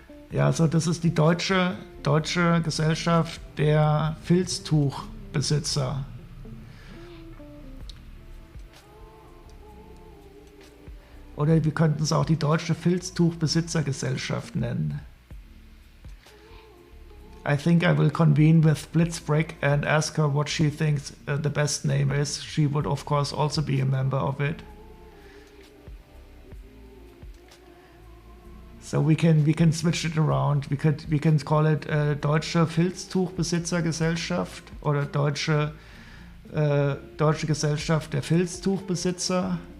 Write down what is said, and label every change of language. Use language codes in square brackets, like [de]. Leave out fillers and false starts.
[de] Ja, also das ist die deutsche Gesellschaft der Filztuchbesitzer. Oder wir könnten es auch die deutsche Filztuchbesitzergesellschaft nennen. [en] I think I will convene with Blitzbrick and ask her what she thinks the best name is. She would of course also be a member of it. So we can switch it around. We can call it Deutsche Filztuchbesitzergesellschaft oder Deutsche Gesellschaft der Filztuchbesitzer.